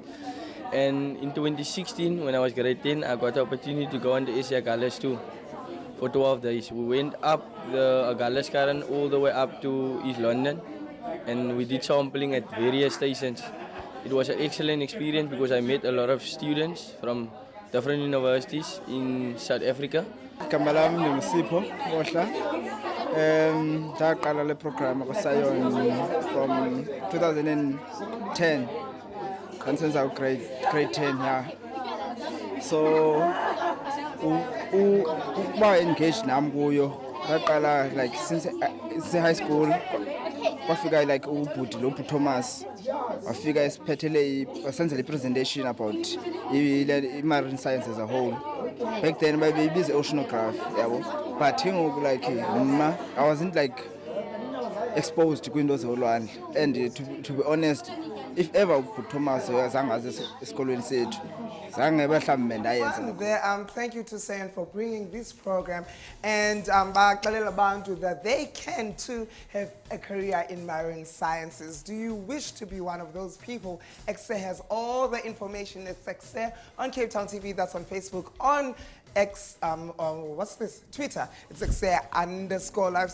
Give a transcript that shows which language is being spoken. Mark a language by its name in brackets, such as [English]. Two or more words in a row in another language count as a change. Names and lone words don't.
[English] And in 2016, when I was grade 10, I got the opportunity to go on the Egagasini too for 12 days. We went up the Egagasini all the way up to East London, and we did sampling at various stations. It was an excellent experience because I met a lot of students from different universities in South Africa. [Xhosa] Ndaqala le program ku-SAEON from 2010 kansenza grade 10 yeah. So ukuba engaged nami kuyo ngaqala [English] like since high school. [Xhosa] Kwafika like ubhuti lo Thomas wafika esiphethele wasenzele presentation [English] about marine science as a whole. Back then [Xhosa] babeyibiza oceanography yabo, [English] but like I wasn't like exposed to [Xhosa] kwinto zolwandle, [English] and to be honest, if ever [Xhosa] Thomas zangaze esikolweni sethu zange mhlawumbe ndayenza. [English] Thank you to SAEON for bringing this program, and [Xhosa] baxelela abantu [English] that they can too have a career in marine sciences. Do you wish to be one of those people? Ekse has all the information. It's Ekse on Cape Town TV. That's on Facebook. On what's this? Twitter. It's Ekse_live.